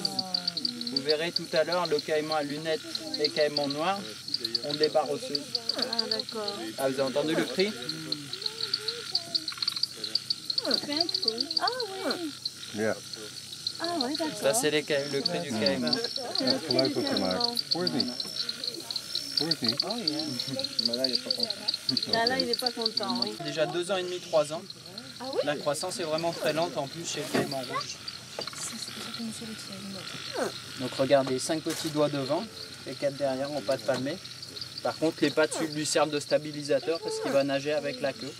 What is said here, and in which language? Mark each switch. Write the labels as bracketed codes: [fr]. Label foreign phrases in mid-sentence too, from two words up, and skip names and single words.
[fr] Vous verrez tout à l'heure, le caïman à lunettes et caïman noir ont des barres osseuses. Ah d'accord. Ah, vous avez entendu le cri? Fais un cri. Ah oui. Yeah. Ah oui, d'accord. Ça, c'est le cri du caïman. [nl] Ja, geluid wat gemaakt. Hoor je het niet? Hoor je het niet? [fr] Bah là, il n'est pas content. Là, il n'est pas content, oui. Déjà 2 ans et demi, 3 ans. Ah oui? La croissance est vraiment très lente en plus chez le caïman rouge. Donc regardez, 5 petits doigts devant et 4 derrière en pattes palmées. Par contre, les pattes lui servent de stabilisateur parce qu'il va nager avec la queue.